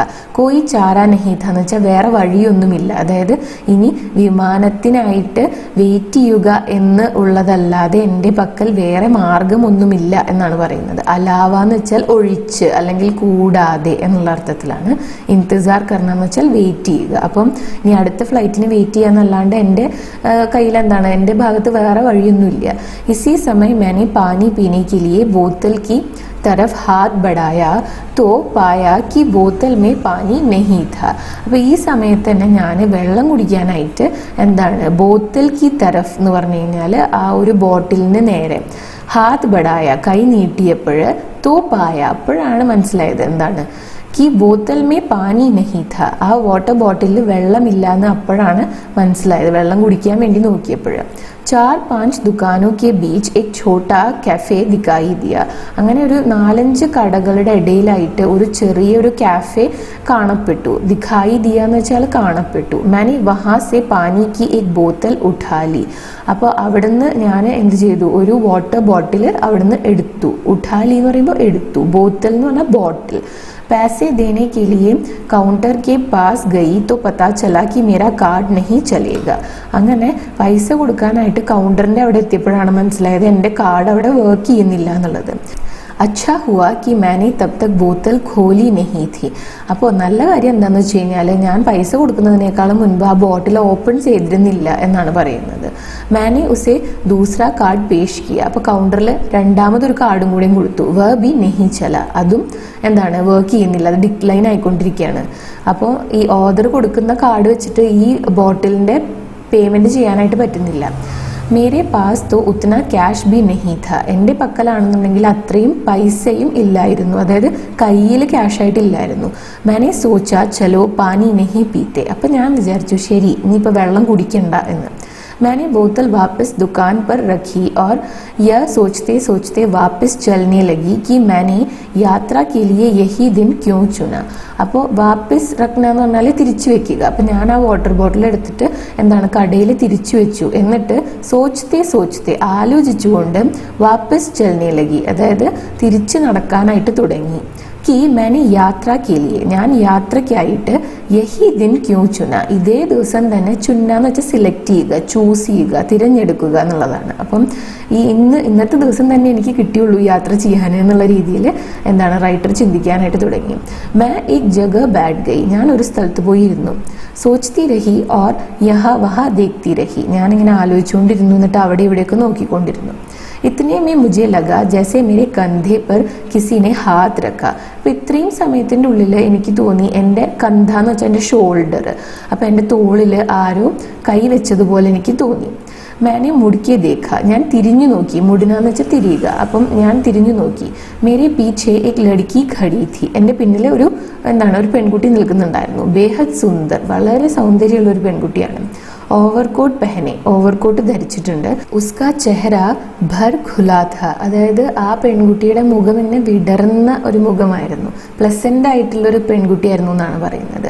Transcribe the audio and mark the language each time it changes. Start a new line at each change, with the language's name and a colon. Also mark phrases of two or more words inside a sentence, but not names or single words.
Hindi: कोई चारा नहीं था
Malayalam: എന്ന് വെച്ചാൽ വേറെ വഴിയൊന്നുമില്ല, അതായത് ഇനി വിമാനത്തിനായിട്ട് വെയിറ്റ് ചെയ്യുക എന്ന് ഉള്ളതല്ലാതെ എൻ്റെ പക്കൽ വേറെ മാർഗമൊന്നുമില്ല എന്നാണ് പറയുന്നത്. അലാവ എന്ന് വെച്ചാൽ ഒഴിച്ച് അല്ലെങ്കിൽ കൂടാതെ എന്നുള്ള അർത്ഥത്തിലാണ്.
Hindi: इंतज़ार करना
Malayalam: എന്ന് വെച്ചാൽ വെയിറ്റ് ചെയ്യുക. അപ്പം ഇനി അടുത്ത ഫ്ലൈറ്റിന് വെയിറ്റ് ചെയ്യാന്നല്ലാണ്ട് എൻ്റെ കയ്യിൽ എന്താണ്, എൻ്റെ ഭാഗത്ത് വേറെ വഴിയൊന്നുമില്ല.
Hindi: इसी समय मैंने पानी पीने के लिए बोतल की तरफ हाथ बढ़ाया तो पाया कि बोतल में पानी नहीं था.
Malayalam: അപ്പോൾ ഈ സമയത്ത് തന്നെ ഞാൻ വെള്ളം കുടിക്കാനായിട്ട് എന്താണ്
Hindi: बोतल की तरफ़
Malayalam: എന്ന് പറഞ്ഞു കഴിഞ്ഞാൽ ആ ഒരു ബോട്ടിലിന് നേരെ
Hindi: हाथ बढ़ाया
Malayalam: കൈ നീട്ടിയപ്പോൾ
Hindi: तो पाया
Malayalam: അപ്പോഴാണ് മനസ്സിലായത് എന്താണ്
Hindi: कि बोतल में पानी नहीं था.
Malayalam: ആ വാട്ടർ ബോട്ടിലിൽ വെള്ളമില്ല എന്ന് അപ്പോഴാണ് മനസ്സിലായത്, വെള്ളം കുടിക്കാൻ വേണ്ടി നോക്കിയപ്പോൾ.
Hindi: 4-5 दुकानों के बीच एक छोटा कैफे दिखाई दिया.
Malayalam: അങ്ങനെ ഒരു 4-5 കടകളുടെ ഇടയിലായിട്ട് ഒരു ചെറിയൊരു കാഫെ കാണപ്പെട്ടു.
Hindi: दिखाई दिया
Malayalam: എന്ന് വെച്ചാൽ കാണപ്പെട്ടു.
Hindi: मैंने वहाँ से पानी की एक बोतल उठा ली.
Malayalam: അപ്പോൾ അവിടുന്ന് ഞാൻ എന്ത് ചെയ്തു, ഒരു വാട്ടർ ബോട്ടിൽ അവിടുന്ന് എടുത്തു. ഉഠാലി എന്ന് പറയുമ്പോൾ എടുത്തു, ബോത്തൽ എന്ന് പറഞ്ഞാൽ ബോട്ടിൽ.
Hindi: पैसे देने के लिए काउंटर के पास गई तो पता चला कि मेरा कार्ड नहीं चलेगा.
Malayalam: അങ്ങനെ പൈസ കൊടുക്കാനായിട്ട് കൗണ്ടറിൻ്റെ അവിടെ എത്തിയപ്പോഴാണ് മനസ്സിലായത് എൻ്റെ കാർഡ് അവിടെ വർക്ക് ചെയ്യുന്നില്ല എന്നുള്ളത്.
Hindi: अच्छा हुआ कि मैंने तब तक बोतल खोली नहीं थी.
Malayalam: അപ്പോൾ നല്ല കാര്യം എന്താണെന്ന് വെച്ച് കഴിഞ്ഞാൽ ഞാൻ പൈസ കൊടുക്കുന്നതിനേക്കാളും മുൻപ് ആ ബോട്ടിൽ ഓപ്പൺ ചെയ്തിരുന്നില്ല എന്നാണ് പറയുന്നത്.
Hindi: मैंने उसे दूसरा कार्ड पेश किया.
Malayalam: അപ്പോൾ കൗണ്ടറിൽ രണ്ടാമതൊരു കാർഡും കൂടെയും കൊടുത്തു.
Hindi: वो भी नहीं चला,
Malayalam: അതും എന്താണ് വർക്ക് ചെയ്യുന്നില്ല, അത് ഡിക്ലൈൻ ആയിക്കൊണ്ടിരിക്കുകയാണ്. അപ്പോൾ ഈ ഓർഡർ കൊടുക്കുന്ന കാർഡ് വെച്ചിട്ട് ഈ ബോട്ടിലിൻ്റെ പേയ്മെൻറ്റ് ചെയ്യാനായിട്ട് പറ്റുന്നില്ല.
Hindi: मेरे पास तो उतना कैश भी नहीं था.
Malayalam: എൻ്റെ പക്കലാണെന്നുണ്ടെങ്കിൽ അത്രയും പൈസയും ഇല്ലായിരുന്നു, അതായത് കയ്യിൽ ക്യാഷായിട്ട് ഇല്ലായിരുന്നു.
Hindi: मैंने सोचा चलो पानी नहीं पीते.
Malayalam: അപ്പം ഞാൻ വിചാരിച്ചു ശരി ഇനിയിപ്പോൾ വെള്ളം കുടിക്കണ്ട എന്ന്.
Hindi: मैंने बोतल वापस दुकान पर रखी और यह सोचते सोचते वापस चलने लगी कि मैंने यात्रा के लिए यही दिन क्यों चुना.
Malayalam: അപ്പോൾ
Hindi: वापस रखना
Malayalam: എന്ന് പറഞ്ഞാൽ തിരിച്ചു വെക്കുക. അപ്പം ഞാൻ ആ വാട്ടർ ബോട്ടിൽ എടുത്തിട്ട് എന്താണ് കടയിൽ തിരിച്ചു വെച്ചു. എന്നിട്ട് സോച്ചത്തെ ആലോചിച്ചുകൊണ്ട്
Hindi: वापस चलने लगी,
Malayalam: അതായത് തിരിച്ചു നടക്കാനായിട്ട് തുടങ്ങി.
Hindi: कि मैंने यात्रा के लिए,
Malayalam: ഞാൻ യാത്രയ്ക്കായിട്ട്
Hindi: यही दिन क्यों चुना,
Malayalam: ഇതേ ദിവസം തന്നെ ചുന്ന എന്ന് വെച്ചാൽ സെലക്ട് ചെയ്യുക, ചൂസ് ചെയ്യുക, തിരഞ്ഞെടുക്കുക എന്നുള്ളതാണ്. അപ്പം ഈ ഇന്നത്തെ ദിവസം തന്നെ എനിക്ക് കിട്ടിയുള്ളൂ യാത്ര ചെയ്യാൻ എന്നുള്ള രീതിയിൽ എന്താണ് റൈറ്റർ ചിന്തിക്കാനായിട്ട് തുടങ്ങി.
Hindi: मैं एक जगह बैठ गई,
Malayalam: ഞാൻ ഒരു സ്ഥലത്ത് പോയി ഇരുന്നു.
Hindi: सोचती रही और यहाँ वहाँ देखती रही,
Malayalam: ഞാനിങ്ങനെ ആലോചിച്ചുകൊണ്ടിരുന്നു, എന്നിട്ട് അവിടെ ഇവിടെയൊക്കെ നോക്കിക്കൊണ്ടിരുന്നു.
Hindi: इतने में मुझे लगा जैसे मेरे कंधे पर किसी ने हाथ रखा.
Malayalam: അപ്പോൾ ഇത്രയും സമയത്തിൻ്റെ ഉള്ളിൽ എനിക്ക് തോന്നി എൻ്റെ കന്ധ എന്ന് വെച്ചാൽ എൻ്റെ ഷോൾഡർ, അപ്പോൾ എൻ്റെ തോളിൽ ആരോ കൈ വെച്ചതുപോലെ എനിക്ക് തോന്നി.
Hindi: मैंने मुड़ के देखा,
Malayalam: ഞാൻ തിരിഞ്ഞു നോക്കി. മുടിന എന്ന് വെച്ചാൽ തിരിയുക. അപ്പം ഞാൻ തിരിഞ്ഞു നോക്കി.
Hindi: मेरे पीछे एक लड़की खड़ी थी.
Malayalam: എൻ്റെ പിന്നിൽ ഒരു പെൺകുട്ടി നിൽക്കുന്നുണ്ടായിരുന്നു.
Hindi: बेहद सुंदर,
Malayalam: വളരെ സൗന്ദര്യമുള്ള ഒരു പെൺകുട്ടിയാണ്.
Hindi: ओवरकोट पहने,
Malayalam: ഓവർകോട്ട് ധരിച്ചിട്ടുണ്ട്.
Hindi: उसका चेहरा भर खुला था,
Malayalam: അതായത് ആ പെൺകുട്ടിയുടെ മുഖം എന്നെ വിടർന്ന ഒരു മുഖമായിരുന്നു, പ്ലസൻ്റ് ആയിട്ടുള്ളൊരു പെൺകുട്ടിയായിരുന്നു എന്നാണ് പറയുന്നത്.